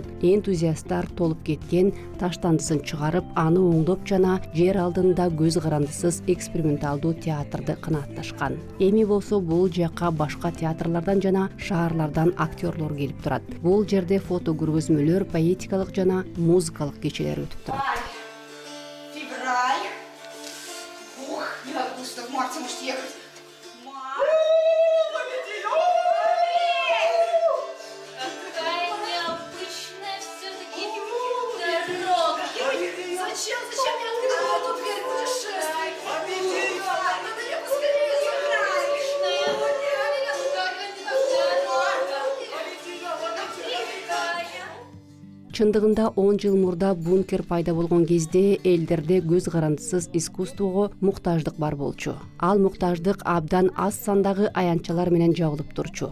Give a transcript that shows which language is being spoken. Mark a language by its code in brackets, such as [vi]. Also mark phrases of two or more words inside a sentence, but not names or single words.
[ky] Энтузиасттар толуп кеткен, таштандысын чыгарып, аны оңдоп жана жер алдында көз карандысыз эксперименталдуу театрды канаатташкан. Эми болсо бул жакка башка театрлардан жана шаарлардан актерлор келип турат. Бул жерде фото көргөзмөлөр, поэтикалык жана музыкалык кечелер өтүп турат. Февраль. [ru] Ух, не августа, в марте может ехать. Какая необычная все-таки дорога. Зачем я открыла эту дверь путешествий? Надо ее поскорее закрыть. [ky] Чындыгында 10 жыл мурда бункер пайда болгон кезде элдерде көз карандысыз искусствого муктаждык бар болчу. Ал муктаждык абдан аз сандагы аянтчалар менен жабылып турчу.